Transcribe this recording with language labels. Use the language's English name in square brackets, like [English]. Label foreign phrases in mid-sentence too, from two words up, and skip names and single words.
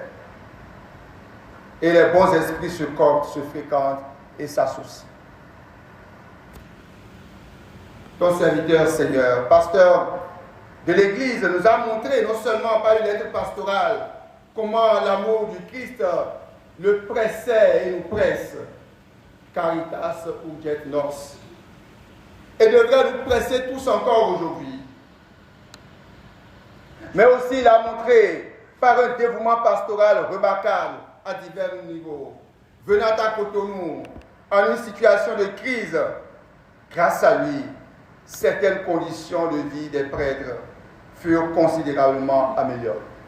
[French] Et les bons esprits se coptent, se fréquentent et s'associent. ton serviteur, Seigneur, pasteur de l'Église, nous a montré, non seulement par une lettre pastorale, comment l'amour du Christ le pressait et nous presse, [Latin] caritas urget nos, [French] et devrait nous presser tous encore aujourd'hui. Mais aussi il a montré par un dévouement pastoral remarquable à divers niveaux, venant à Cotonou en une situation de crise. Grâce à lui, certaines conditions de vie des prêtres furent considérablement améliorées.